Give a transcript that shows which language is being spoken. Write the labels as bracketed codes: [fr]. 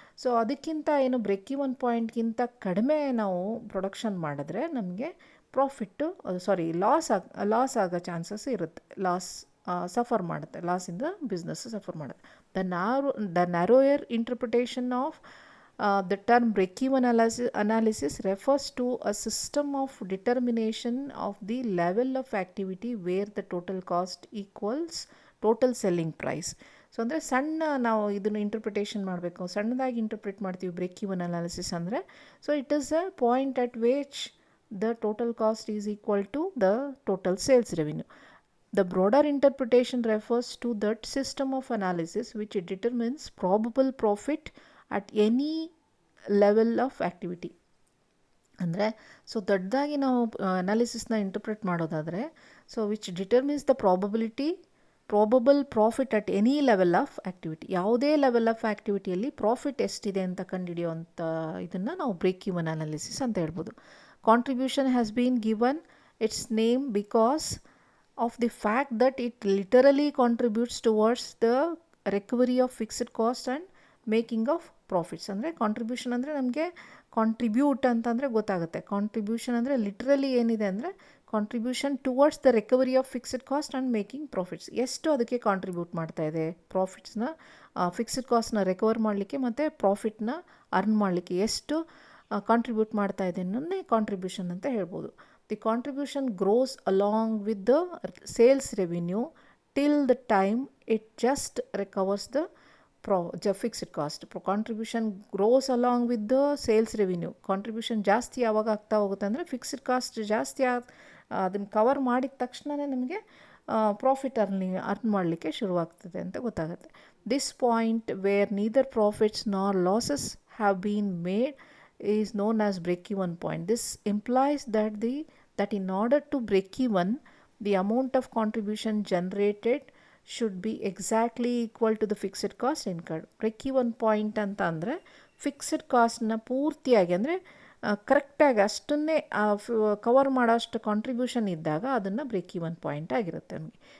[kn] So ಅದಕ್ಕಿಂತ ಏನು break even ಪಾಯಿಂಟ್ಗಿಂತ ಕಡಿಮೆ ನಾವು ಪ್ರೊಡಕ್ಷನ್ ಮಾಡಿದ್ರೆ ನಮಗೆ ಪ್ರಾಫಿಟ್ಟು ಲಾಸ್ ಆಗೋ ಚಾನ್ಸಸ್ ಇರುತ್ತೆ, ಸಫರ್ ಮಾಡುತ್ತೆ, ಲಾಸಿಂದ ಬಿಸ್ನೆಸ್ ಸಫರ್ ಮಾಡುತ್ತೆ. [en] The narrower interpretation of the term break-even analysis refers to a system of determination of the level of activity where the total cost equals total selling price. [kn] So ಅಂದರೆ ನಾವು ಇದನ್ನು interpretation ಮಾಡಬೇಕು, ಸಣ್ಣದಾಗಿ interpret ಮಾಡ್ತೀವಿ break-even analysis ಅಂದರೆ. [en] So it is a point at which the total cost is equal to the total sales revenue. The broader interpretation refers to that system of analysis which determines probable profit at any level of activity. [kn] ಅಂದರೆ so ದೊಡ್ಡದಾಗಿ ನಾವು ಅನಾಲಿಸಿಸ್ನ interpret ಮಾಡೋದಾದರೆ, [en] So which determines the probable profit at any level of activity. [kn] ಯಾವುದೇ level of ಆ್ಯಕ್ಟಿವಿಟಿಯಲ್ಲಿ profit ಎಷ್ಟಿದೆ ಅಂತ ಕಂಡುಹಿಡಿಯುವಂಥ ಇದನ್ನು ನಾವು break even analysis ಅಂತ ಹೇಳ್ಬೋದು. [en] Contribution has been given its name because of the fact that it literally contributes towards the recovery of fixed cost and making of profits. [kn] ಅಂದರೆ contribution ಅಂದರೆ ನಮಗೆ contribute ಅಂತಂದರೆ ಗೊತ್ತಾಗುತ್ತೆ. ಕಾಂಟ್ರಿಬ್ಯೂಷನ್ ಅಂದರೆ ಲಿಟ್ರಲಿ ಏನಿದೆ ಅಂದರೆ [en] Contribution towards the recovery of fixed cost and making profits. [kn] ಎಷ್ಟು ಅದಕ್ಕೆ ಕಾಂಟ್ರಿಬ್ಯೂಟ್ ಮಾಡ್ತಾ ಇದೆ, ಪ್ರಾಫಿಟ್ಸ್ನ ಫಿಕ್ಸ್ಡ್ ಕಾಸ್ಟ್ನ ರಿಕವರ್ ಮಾಡಲಿಕ್ಕೆ ಮತ್ತು ಪ್ರಾಫಿಟ್ನ ಅರ್ನ್ ಮಾಡಲಿಕ್ಕೆ ಎಷ್ಟು ಕಾಂಟ್ರಿಬ್ಯೂಟ್ ಮಾಡ್ತಾ ಇದೆ ಅನ್ನೋದೇ ಕಾಂಟ್ರಿಬ್ಯೂಷನ್ ಅಂತ ಹೇಳ್ಬೋದು. [en] The contribution grows along with the sales revenue till the time it just recovers the fixed cost. Contribution grows along with the sales revenue. [kn] Contribution ಜಾಸ್ತಿ ಯಾವಾಗ ಆಗ್ತಾ ಹೋಗುತ್ತೆ ಅಂದರೆ ಫಿಕ್ಸ್ಡ್ ಕಾಸ್ಟ್ ಜಾಸ್ತಿ ಅದನ್ನು ಕವರ್ ಮಾಡಿದ ತಕ್ಷಣವೇ ನಮಗೆ ಪ್ರಾಫಿಟ್ ಅರ್ನ್ ಮಾಡಲಿಕ್ಕೆ ಶುರುವಾಗ್ತದೆ ಅಂತ ಗೊತ್ತಾಗುತ್ತೆ. [en] This point where neither profits nor losses have been made is known as break-even point. This implies that in order to break even, the amount of contribution generated should be exactly equal to the fixed cost incurred. [kn] Break-even point ಅಂತ ಅಂದರೆ fixed ಕಾಸ್ಟ್ನ ಪೂರ್ತಿಯಾಗಿ ಅಂದರೆ ಕರೆಕ್ಟಾಗಿ ಅಷ್ಟನ್ನೇ cover ಮಾಡೋಷ್ಟು contribution ಇದ್ದಾಗ ಅದನ್ನು break even point ಆಗಿರುತ್ತೆ ನಮಗೆ.